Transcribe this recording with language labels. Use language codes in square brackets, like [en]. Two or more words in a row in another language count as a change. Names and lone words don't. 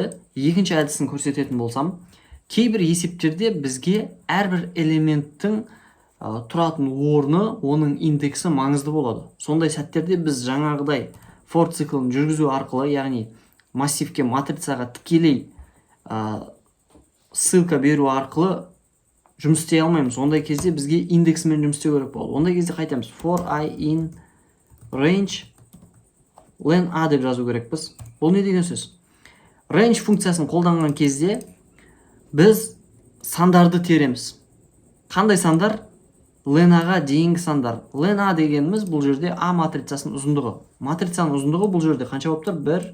[kk] Екінші әдісін көрсететін болсам, кейбір есептерде бізге әрбір элементтің тұратын орны, оның индексі маңызды болады. Сондай сәттерде біз жаңағыдай for циклын жүргізу арқылы, яғни массивке, матрицаға тікелей ссылка беру арқылы жұмыс істей алмаймыз. Ондай кезде бізге индексімен жұмыс істеу керек болады. Ондай кезде қайтамыз. [en] For I in range len A [kk] деп жазу керекпіз. Бұл не деген сөз? Range функциясын қолданған кезде біз сандарды тереміз. Қандай сандар? Len A-ға дейінгі сандар. Len A дегеніміз бұл жерде A матрицасының ұзындығы. Матрицаның ұзындығы бұл жерде қанша болып тұр?